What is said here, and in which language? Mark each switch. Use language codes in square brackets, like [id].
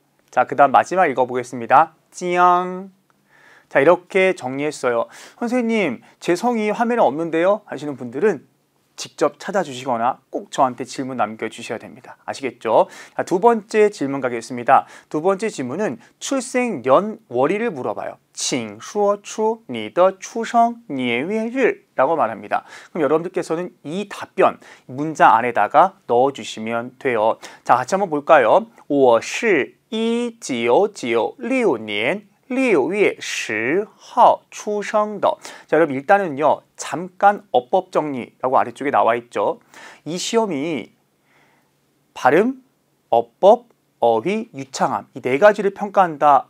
[ko] 자, 그 다음 마지막 읽어보겠습니다. 찌양. 자, 이렇게 정리했어요. 선생님, 제 성이 화면에 없는데요? 하시는 분들은 직접 찾아주시거나 꼭 저한테 질문 남겨주셔야 됩니다. 아시겠죠? 자, 두 번째 질문 가겠습니다. 두 번째 질문은 출생 연월일을 물어봐요. [zh] 请说出你的出生年月日 [ko] 라고 말합니다. 그럼 여러분들께서는 이 답변 문장 안에다가 넣어주시면 돼요. 자, 같이 한번 볼까요? [zh] 我是1996年6月10号出生的. [ko] 자, 여러분 일단은요. 잠깐 어법 정리라고 아래쪽에 나와 있죠. 이 시험이 발음, 어법, 어휘, 유창함 이 네 가지를 평가한다.